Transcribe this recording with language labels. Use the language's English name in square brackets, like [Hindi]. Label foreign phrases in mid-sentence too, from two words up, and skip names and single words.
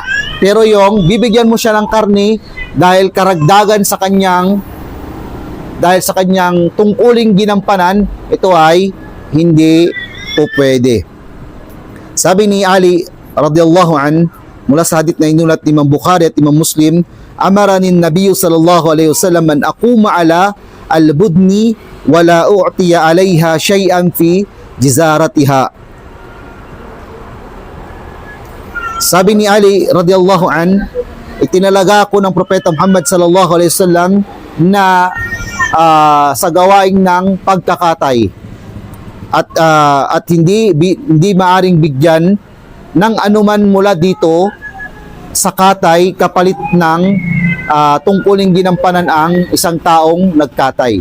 [Filipino] Pero yung bibigyan mo siya ng karne dahil karagdagan sa kanyang tungkuling ginampanan, ito ay hindi po pwede. Sabi ni [Arabic] Ali رضي الله عن, [Filipino] mula sa hadith na inulat ni Imam Bukhari at Imam Muslim, [Arabic] أمرني النبي صلى الله عليه وسلم أن أقوم على البدن ولا أعطي عليها شيئا في جزارتها. [Filipino] Sabi ni Ali [Arabic] رضي الله عن, [Filipino] itinalaga ako ng Propeta Muhammad [Arabic] صلى الله عليه وسلم [Filipino] na sa gawain ng pagkakatay at hindi maaring bigyan ng anuman mula dito sa katay kapalit ng tungkuling ginampanan ang isang taong nagkatay.